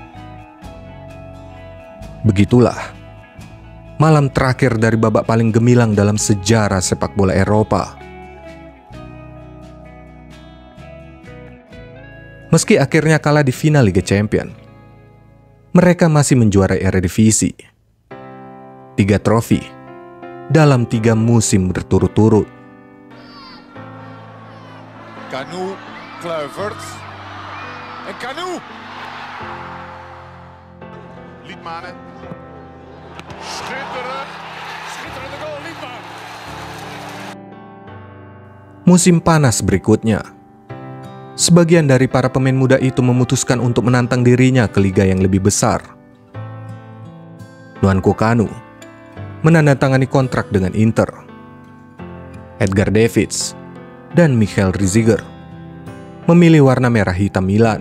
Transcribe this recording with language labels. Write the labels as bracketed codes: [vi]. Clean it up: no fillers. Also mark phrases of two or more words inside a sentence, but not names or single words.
[id] Begitulah malam terakhir dari babak paling gemilang dalam sejarah sepak bola Eropa. Meski akhirnya kalah di final Liga Champions, mereka masih menjuarai Eredivisie. 3 trofi dalam 3 musim berturut-turut. [nl] Kanu, Kluivert en Kanu. Liedmanen. Schitterende goal, Liedmanen. [id] Musim panas berikutnya, sebagian dari para pemain muda itu memutuskan untuk menantang dirinya ke liga yang lebih besar. Nwankwo Kanu menandatangani kontrak dengan Inter. Edgar Davids dan Michael Reiziger memilih warna merah hitam Milan.